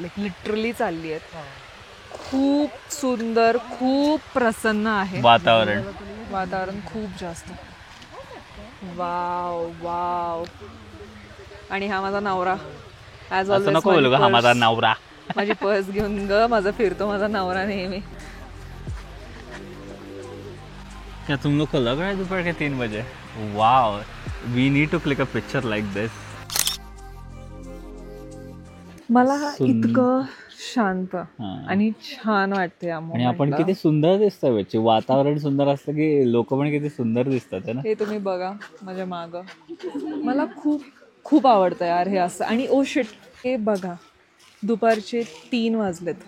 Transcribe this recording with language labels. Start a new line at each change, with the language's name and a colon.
Marathi: Like literally चालली आहेत. खूप सुंदर, खूप प्रसन्न आहे वातावरण खूप जास्त. Wow wow. आणि हा माझा नवरा. ऍज असं नको बोलू का, हा माझा नवरा. माझी पर्स घेऊन माझा फिरतो माझा नवरा नेहमी.
Hindi: क्या तुम लोग को लग रहा है दोपहर के 3 बजे?
English: Wow, we need to click a picture like this.
Marathi: मला इतकं शांत आणि छान वाटते. आणि आपण किती सुंदर दिसतोय. वातावरण सुंदर असतं की लोक पण किती सुंदर दिसतात ना. हे तुम्ही बघा माझ्या माग. मला खूप खूप आवडतं यार हे असं. आणि ओ शिट, हे बघा, दुपारचे 3 वाजलेत.